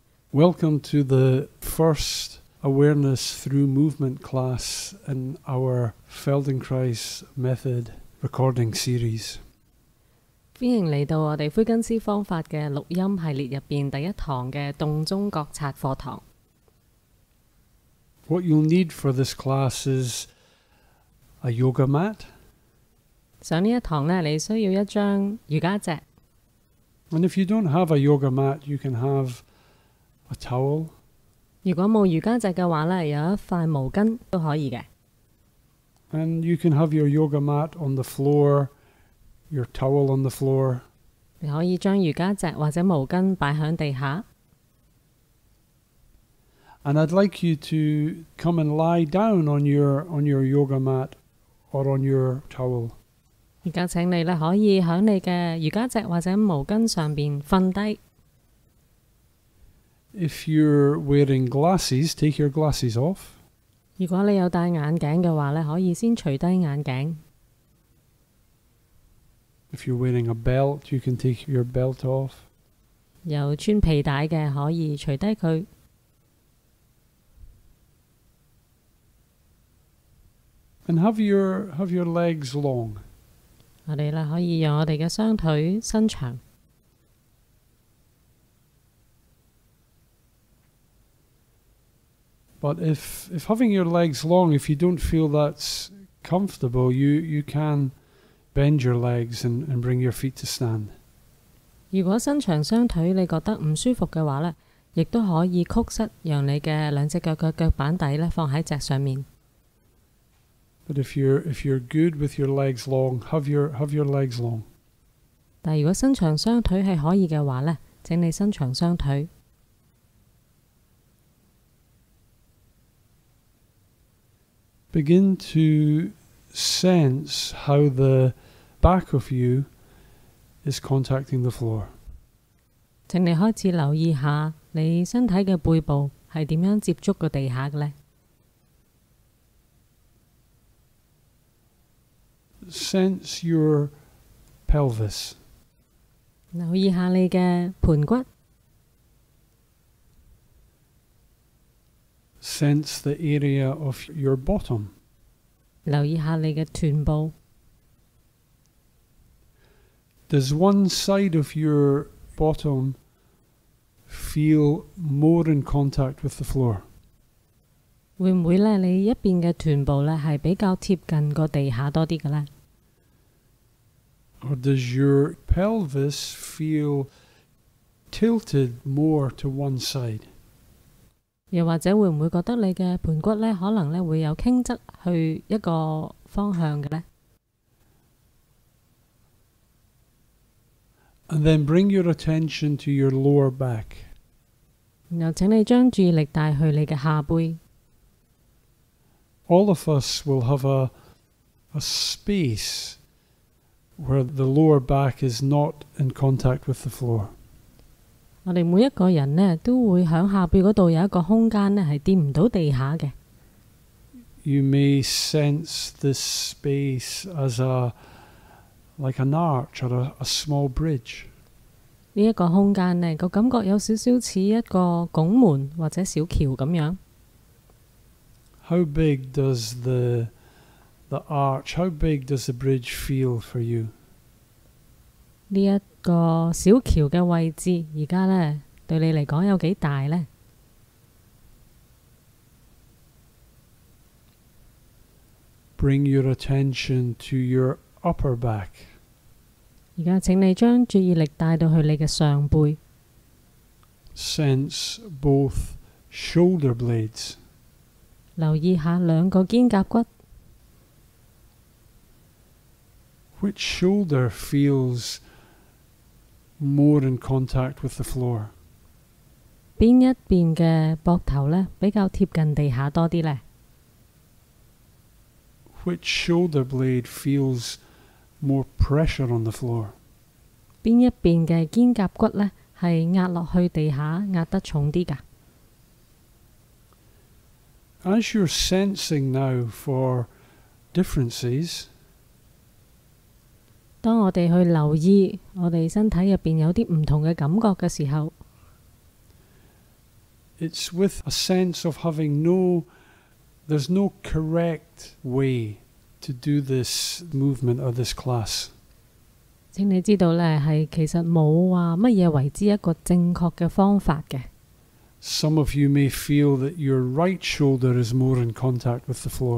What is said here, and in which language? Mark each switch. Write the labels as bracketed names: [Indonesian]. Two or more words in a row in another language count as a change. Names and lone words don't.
[English] Welcome to the first Awareness Through Movement class in our Feldenkrais Method recording series. [Cantonese] 歡迎嚟到我哋魁根斯方法嘅錄音系列入邊第一堂嘅動中覺察課堂。 [English] What you'll need for this class is a yoga mat. [Cantonese] 上呢一堂呢，你需要一張瑜伽席。 [English] And if you don't have a yoga mat, you can have a towel. [Cantonese] 如果冇瑜伽席嘅話呢，有一塊毛巾都可以嘅。 [English] And you can have your yoga mat on the floor, your towel on the floor. [Cantonese] 你可以將瑜伽席或者毛巾擺喺地下。 [English] And I'd like you to come and lie down on your yoga mat or on your towel. [Cantonese] 而家請你呢，可以喺你嘅瑜伽席或者毛巾上邊瞓低。 [English] If you're wearing glasses, take your glasses off. [Cantonese] 如果你有戴眼鏡嘅話呢，可以先除低眼鏡。 [English] If you're wearing a belt, you can take your belt off. [Cantonese] 有穿皮帶嘅可以除低佢。 [English] And have your legs long. [Cantonese] 我哋呢，可以讓我哋嘅雙腿伸長。 [English] But if having your legs long, if you don't feel that's comfortable, you can bend your legs and bring your feet to stand. [Cantonese] 如果伸長雙腿你覺得唔舒服嘅話呢，亦都可以曲膝，讓你嘅兩隻腳嘅腳板底呢放喺席上面。 [English] But if you're good with your legs long, have your legs long. [Cantonese] 但如果伸長雙腿係可以嘅話呢，請你伸長雙腿。 [English] Begin to sense how the back of you is contacting the floor. [Cantonese] 請你開始留意下你身體嘅背部係點樣接觸個地下嘅呢？ [English] Sense your pelvis. [Cantonese] 留意下你嘅盤骨。 [English] Sense the area of your bottom. [Cantonese] 留意下你嘅臀部。 [English] Does one side of your bottom feel more in contact with the floor? [Cantonese] 會唔會呢？你一邊嘅臀部呢係比較貼近個地下多啲嘅呢？ [English] Or does your pelvis feel tilted more to one side? [Cantonese] 又或者會唔會覺得你嘅盤骨呢可能呢會有傾側去一個方向嘅呢？ [English] And then bring your attention to your lower back. [Cantonese] 然後請你將注意力帶去你嘅下背。 [English] All of us will have a space where the lower back is not in contact with the floor. [Cantonese] 我哋每一個人呢都會喺下背嗰度有一個空間呢係掂唔到地下嘅。 [English] You may sense this space as like an arch or a small bridge. [Cantonese] 呢一個空間呢個感覺有少少似一個拱門或者小橋咁樣。 [English] How big does the arch, how big does the bridge feel for you? [Cantonese] 呢一個小橋嘅位置而家呢對你嚟講有幾大呢？ [English] Bring your attention to your upper back. [Cantonese] 而家請你將注意力帶到去你嘅上背。 [English] Sense both shoulder blades. [Cantonese] 留意下兩個肩胛骨。 [English] Which shoulder feels more in contact with the floor? [Cantonese] 邊一邊嘅膊頭呢比較貼近地下多啲呢？ [English] Which shoulder blade feels more pressure on the floor? [Cantonese] 邊一邊嘅肩胛骨呢係壓落去地下壓得重啲㗎？ [English] As you're sensing now for differences, [Cantonese] 當我哋去留意我哋身體入邊有啲唔同嘅感覺嘅時候， [English] it's with a sense of having there's no correct way to do this movement or this class. [Cantonese] 請你知道呢，係其實冇話乜嘢為之一個正確嘅方法嘅。 [English] Some of you may feel that your right shoulder is more in contact with the floor.